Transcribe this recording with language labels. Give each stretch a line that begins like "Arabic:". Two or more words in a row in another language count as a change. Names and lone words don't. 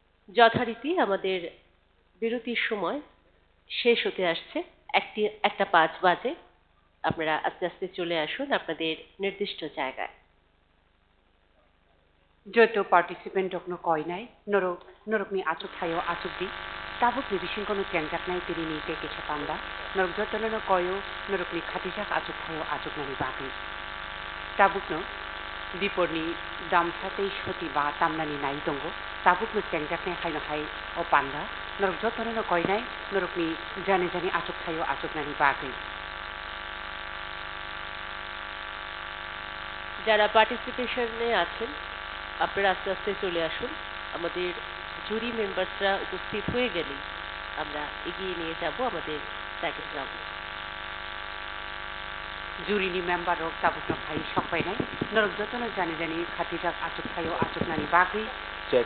Bangla: যথারীতি আমাদের বিরতির সময় শেষ হতে আসছে। একটা 5 বাজে। আপনারা আস্তে আস্তে চলে আসুন আপনাদের নির্দিষ্ট জায়গায়।
Kok Borok: Joto participant rokno koi nai norok ni achuk thayo achuk di tabuk ni bising kono chengjak nai tiri ni te kesha panda norok joto no koyo norok ni khatijak achuk thayo achuk nani bagui tabuk no dipor ni damsatei shoti ba tamnani nai dongo tabuk no chengjak nai haino hai o panda norok joto no koi nai norok ni jani achuk thayo achuk nani bagui
Bangla: যারা পার্টিসিপেশনে আছেন আপনারা আস্তে আস্তে চলে আসুন। আমাদের
English: jury members
Bangla: উপস্থিত হয়ে গেলেই আমরা এগিয়ে নিয়ে যাব আমাদের
English: second round.
Kok Borok: juri ni member rok tabuk no hai sokai nai norok joto no jani khatijak achuk thayo achuk nani bagui
English: check